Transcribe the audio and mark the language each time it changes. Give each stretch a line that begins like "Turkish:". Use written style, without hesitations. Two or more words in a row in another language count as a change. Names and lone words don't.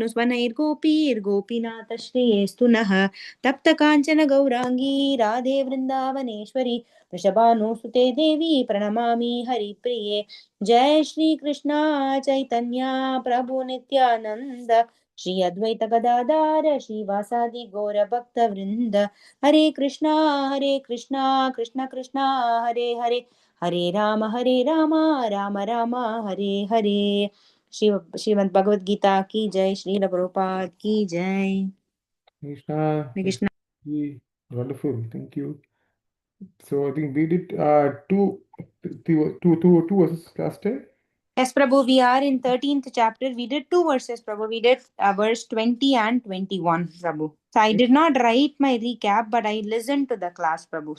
Sanskrit: वेणुस्वनैर्गोपीर्गोपीनाथश्रेयेस्तु नः तप्तकाञ्चन गौराङ्गी राधे वृन्दावनेश्वरी वृषभानुसुते देवी प्रणमामि हरिप्रिये जय श्री कृष्णा चैतन्य प्रभु नित्यानंद श्री अद्वैत गदाधर श्रीवासादि गौर भक्त वृंद हरे कृष्णा कृष्ण कृष्णा हरे हरे हरे राम राम राम हरे हरे
Hindi: श्रीमद् भगवद गीता की जय श्री प्रभुपाद की जय
Sanskrit: Krishna. हरे कृष्णा
English: Wonderful. Thank you. So I think we did two verses last time. Yes, Prabhu, we are in 13th chapter. We did two verses, Prabhu. We did verse 20 and 21, Prabhu. So I did not write my recap, but I listened to the class, Prabhu.